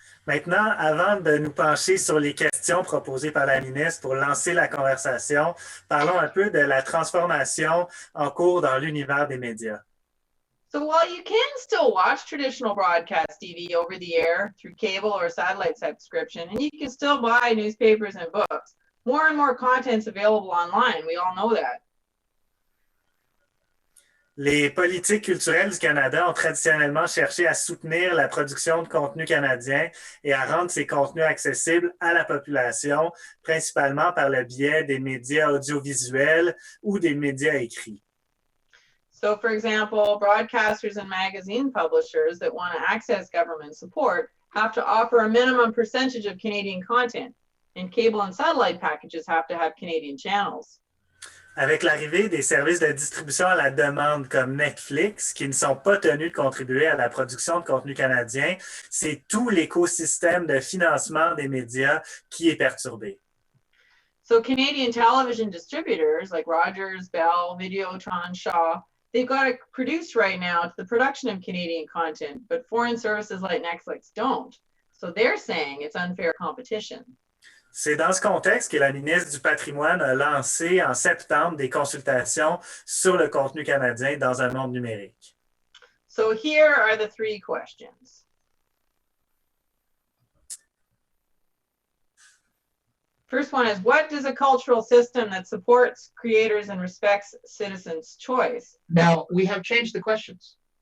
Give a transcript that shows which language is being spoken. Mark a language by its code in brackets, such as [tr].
[fr] Maintenant, avant de nous pencher sur les questions proposées par la ministre pour lancer la conversation, parlons un peu de la transformation en cours dans l'univers des médias. [en] So while you can still watch traditional broadcast TV over the air through cable or satellite subscription, and you can still buy newspapers and books, more and more content's available online. We all know that. [fr] Les politiques culturelles du Canada ont traditionnellement cherché à soutenir la production de contenu canadien et à rendre ces contenus accessibles à la population, principalement par le biais des médias audiovisuels ou des médias écrits. [en] So, for example, broadcasters and magazine publishers that want to access government support have to offer a minimum percentage of Canadian content, and cable and satellite packages have to have Canadian channels. [fr] Avec l'arrivée des services de distribution à la demande comme Netflix, qui ne sont pas tenus de contribuer à la production de contenu canadien, c'est tout l'écosystème de financement des médias qui est perturbé. [en] So Canadian television distributors like Rogers, Bell, Videotron, Shaw, they've got to produce right now to the production of Canadian content, but foreign services like Netflix don't. So they're saying it's unfair competition. [fr] C'est dans ce contexte que la ministre du Patrimoine a lancé en septembre des consultations sur le contenu canadien dans un monde numérique. [en] So here are the 3 questions. First one is, what is a cultural system that supports creators and respects citizens' choice? Now, we have changed the questions.